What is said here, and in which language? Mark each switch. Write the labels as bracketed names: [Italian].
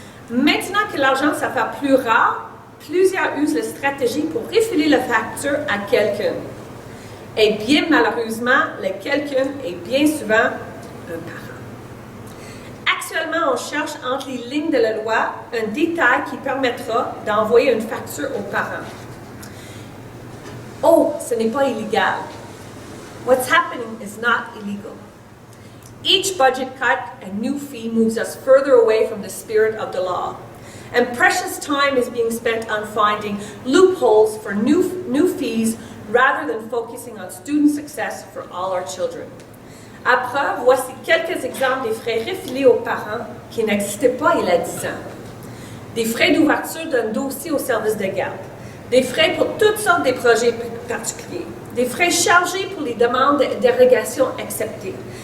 [French] Maintenant que l'argent ça fait plus rare, plusieurs usent la stratégie pour refiler la facture à quelqu'un. Et bien malheureusement, le quelqu'un est bien souvent un parent. Actuellement, on cherche entre les lignes de la loi un détail qui permettra d'envoyer une facture aux parents. Oh, ce n'est pas illégal. [English] What's happening is not illegal. Each budget cut and new fee moves us further away from the spirit of the law. And precious time is being spent on finding loopholes for new fees rather than focusing on student success for all our children. [French] À preuve, voici quelques exemples des frais refilés aux parents qui n'existaient pas il y a 10 ans. Des frais d'ouverture d'un dossier au service de garde. Des frais pour toutes sortes de projets particuliers. Des frais chargés pour les demandes de dérogation acceptées.